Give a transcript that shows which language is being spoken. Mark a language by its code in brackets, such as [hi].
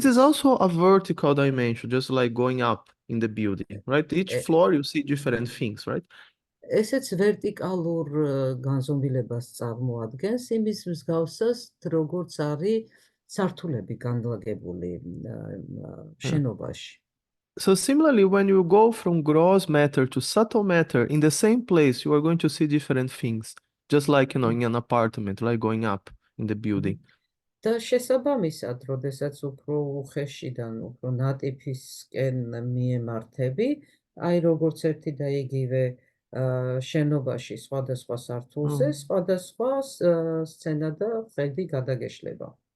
[en] This is also a vertical dimension, just like going up in the building, right? Each floor you see different things, right? [ka] ესეც ვერტიკალურ განზომილებას წარმოადგენს, იმის მსგავსად, როგორც არის სართულები განლაგებული შენობაში. [en] So similarly, when you go from gross matter to subtle matter, in the same place, you are going to see different things, just like, in an apartment, like going up in the building. [ka] და შესაბამისად, როდესაც უფრო უხეშიდან, უფრო ნატიფისკენ მიემართები, აი როგორც ერთი და იგივე შენობაში სხვადასხვა სართულზე, სხვადასხვა სცენა და ხედი გადაგეშლება.